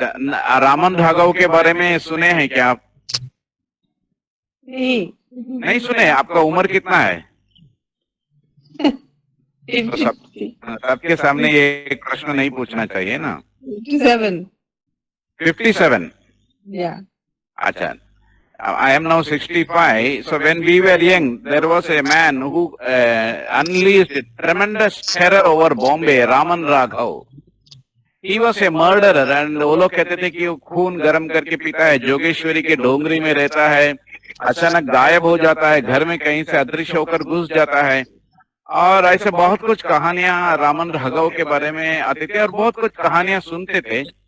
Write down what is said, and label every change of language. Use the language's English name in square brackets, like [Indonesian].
[Hindi] अच्छा, रामन राघव के बारे में सुने हैं क्या आप? नहीं सुने? आपका उम्र कितना है? तो सबके सामने ये एक प्रश्न नहीं पूछना चाहिए ना। 57। अच्छा, [English] I am now 65. So when we were young, there was a man who unleashed tremendous terror over Bombay, Raman Raghav. He was a murderer, and [Hindi] वो लोग कहते थे कि वो खून गर्म करके पीता है, जोगेश्वरी के डोंगरी में रहता है, अचानक गायब हो जाता है, घर में कहीं से अदृश्य होकर घुस जाता है, और ऐसे बहुत कुछ कहानियां रामन राघव के बारे में आती थी और बहुत कुछ कहानियां सुनते थे।